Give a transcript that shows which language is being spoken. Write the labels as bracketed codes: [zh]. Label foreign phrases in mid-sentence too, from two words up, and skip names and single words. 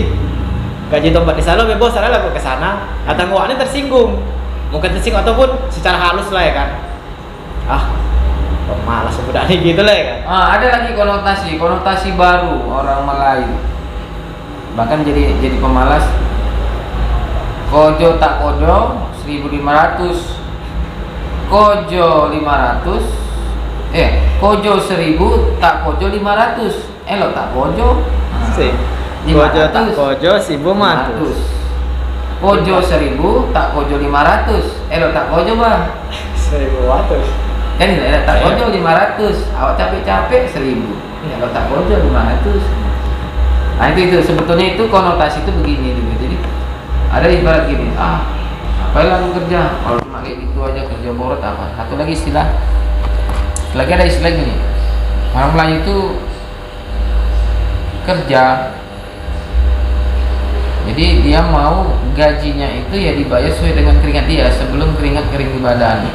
[id] Gaji tempat di sana bebas, saya lah ke sana. Atau Wak ini tersinggung. Mungkin tersinggung ataupun secara halus lah ya kan. Kok malas budak ini gitu lah ya kan. Ada lagi konotasi baru orang Melayu. Bahkan jadi pemalas. [min] Kojo tak kojo 1.500. Kojo 500. Kojo 1.000 tak kojo 500. Lo tak kojo. Sih. Kojo tak kojo 1.500. Kojo 1.000 tak kojo 500. Lo tak kojo Bang. 1.500. Kan tak kojo 500. Awak capek-capek 1.000. Lo tak kojo 500. [id] Nah itu sebetulnya itu konotasi itu begini juga. Jadi ada ibarat gini. Apalah aku kerja, kalau cuma kayak gitu aja kerja borot apa. Satu lagi ada istilah gini. Orang Melayu itu kerja, jadi dia mau gajinya itu ya dibayar sesuai dengan keringat dia sebelum keringat kering di badan.